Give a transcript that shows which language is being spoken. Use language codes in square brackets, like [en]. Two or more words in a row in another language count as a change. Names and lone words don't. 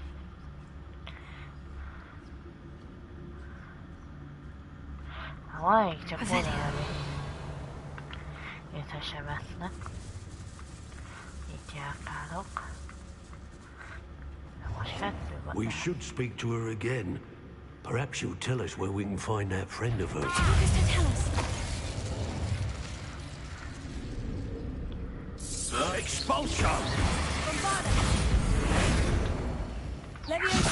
[hu] Valamelyik csak odaállni. Észre se vesznek. Itt járkálok. Most 2 van. [en] We should speak to her again. Perhaps she'll tell us where we can find that friend of hers. Tell us. Expulsion! Bombarda. Leviosa.